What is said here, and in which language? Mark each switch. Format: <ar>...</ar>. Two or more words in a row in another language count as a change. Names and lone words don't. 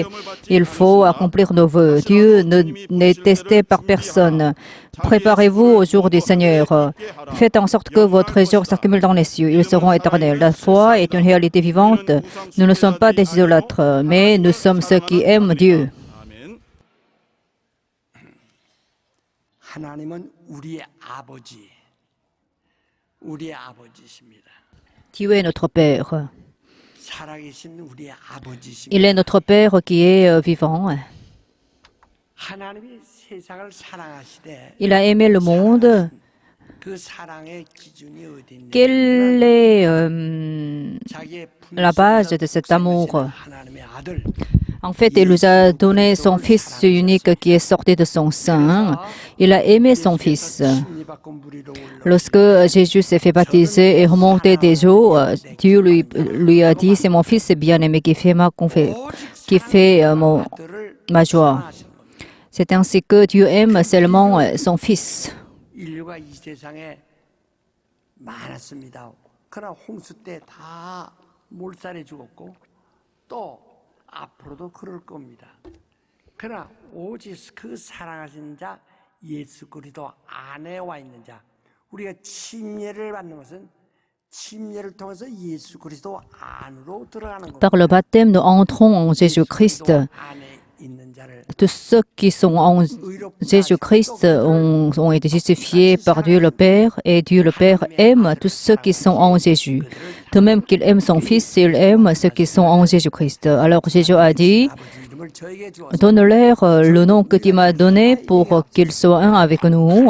<fr>Il faut accomplir nos vœux. Dieu n'est testé par personne. Préparez-vous au jour du Seigneur. Faites en sorte que vos trésors s'accumulent dans les cieux. Ils seront éternels. La foi est une réalité vivante. Nous ne sommes pas des idolâtres, mais nous sommes ceux qui aiment Dieu.</fr> <ko>하나님은 우리의 아버지, 우리의 아버지십니다.</ko> <fr>Dieu est notre Père.</fr> <ko>살아계신 우리의 아버지십니다.</ko> <fr>Il est notre Père qui est vivant.</fr> <ko>하나님이 세상을 사랑하시되</ko> <fr>Il a aimé le monde.</fr> <ko>그 사랑의 기준이 어디인지</ko> <fr>Quelle est</fr> <ko>자기의</ko> <fr>la base de cet amour?</fr> <ko>하나님의 아들</ko> <fr>En fait, il nous a donné son Fils unique qui est sorti de son sein. Il a aimé son Fils. Lorsque Jésus s'est fait baptiser et remonter des eaux, Dieu lui a dit, c'est mon Fils bien-aimé qui fait ma joie. C'est ainsi que Dieu aime seulement son Fils.</fr> <ko>인류가 이 세상에 많았습니다. 그러나 홍수 때 다 몰살해 죽었고 또 앞으로도 그럴 겁니다. 그러나 오직 그 사랑하신 자 예수 그리스도 안에 와 있는 자 우리가 침례를 받는 것은 침례를 통해서 예수 그리스도 안으로 들어가는 겁니다.</ko> <fr>Par le baptême, nous entrons en Jésus-Christ.</fr> <ko>안에 있는 자를</ko> <fr>Tous ceux qui sont en Jésus-Christ ont été justifiés par Dieu le Père et Dieu le Père aime tous ceux qui sont en Jésus. De même qu'il aime son Fils, il aime ceux qui sont en Jésus-Christ. Alors Jésus a dit, donne-leur le nom que tu m'as donné pour qu'ils soient un avec nous.</fr>